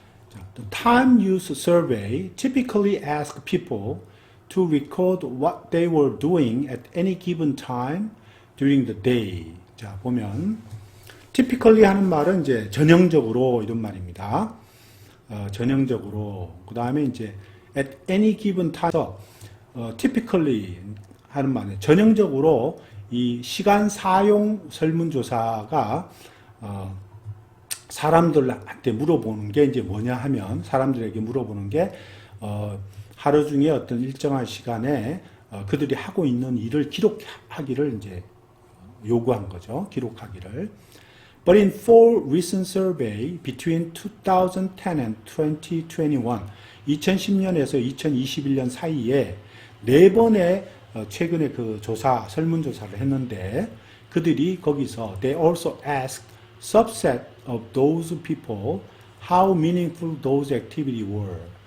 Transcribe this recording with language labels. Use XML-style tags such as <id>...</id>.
<en>자, the time use survey typically ask people to record what they were doing at any given time during the day.</en> <ko>자, 보면 typically 하는 말은 이제 전형적으로 이런 말입니다. 전형적으로. 그 다음에 이제</ko> <en>at any given time,</en> <ko>typically 하는 말은 전형적으로 이 시간 사용 설문조사가 사람들한테 물어보는 게 이제 뭐냐 하면 사람들에게 물어보는 게 하루 중에 어떤 일정한 시간에 그들이 하고 있는 일을 기록하기를 이제 요구한 거죠. 기록하기를.</ko> <en>But in four recent survey between 2010 and 2021,</en> <ko>2010년에서 2021년 사이에 4번의 최근에 그 설문조사를 했는데 그들이 거기서</ko> <en>they also asked subset of those people how meaningful those activities were.</en>